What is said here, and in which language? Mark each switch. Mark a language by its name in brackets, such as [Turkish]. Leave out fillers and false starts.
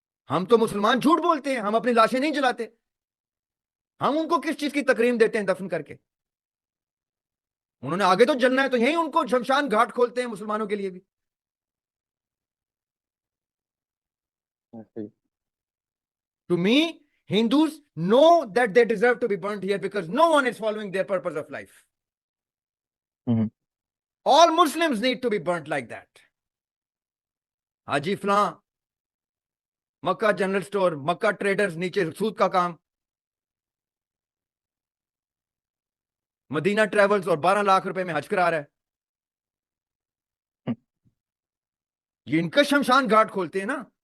[Urdu] ہم تو مسلمان جھوٹ بولتے ہیں، ہم اپنی لاشیں نہیں جلاتے. ہم ان کو کس چیز کی تکریم دیتے ہیں دفن کر کے؟ انہوں نے آگے تو جلنا ہے تو یہیں ان کو شمشان گھاٹ کھولتے ہیں مسلمانوں کے لیے بھی. [English] To me, Hindus know that they deserve to be burnt here because no one is following their purpose of life. All Muslims need to be burnt like that. [Urdu] حاجی فلاں، مکہ جنرل سٹور، مکہ ٹریڈرز، نیچے سود کا کام، مدینہ travels اور 12 لاکھ روپے میں حج کرا رہا ہے. یہ ان کا شمشان گھاٹ کھولتے ہیں نا.